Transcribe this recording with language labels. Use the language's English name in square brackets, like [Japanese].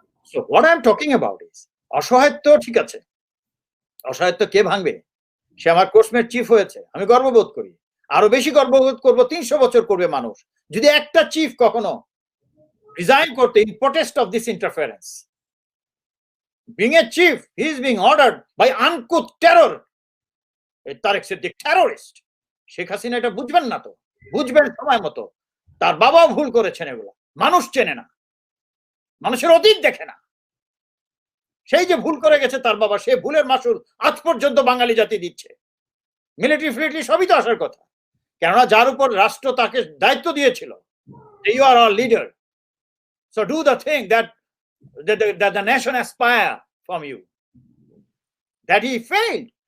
[English] So what I am talking about is অসহায়ত্ব। [Bangla] ঠিক আছে, অসহায়ত্ব কে ভাঙবে? সে আমার কোর্সমেট চিফ হয়েছে, আমি গর্ববোধ করি, আরো বেশি গর্ববোধ করবো 300 বছর করবে মানুষ যদি একটা চিফ কখনো রিজাইন করতে [English] In protest of this interference. Being a chief, he is being ordered by uncouth terror. [Bangla] Tarique Siddique terrorist. Sheikh Hasina এটা বুঝবেন না, তো বুঝবেন সময় মতো। তার বাবাও ভুল করেছেন, এগুলো মানুষ চেনে না, মানুষের অতীত দেখে না। সেই যে ভুল করে গেছে তার বাবা, সে ভুলের মাসুল আজ পর্যন্ত বাঙালি জাতি দিচ্ছে। মিলিটারি ফিলিটারি সবই তো আসার কথা, কেননা যার উপর রাষ্ট্র তাকে দায়িত্ব দিয়েছিল, [English] You are our leader, so do the thing that the nation aspire from you. That he failed.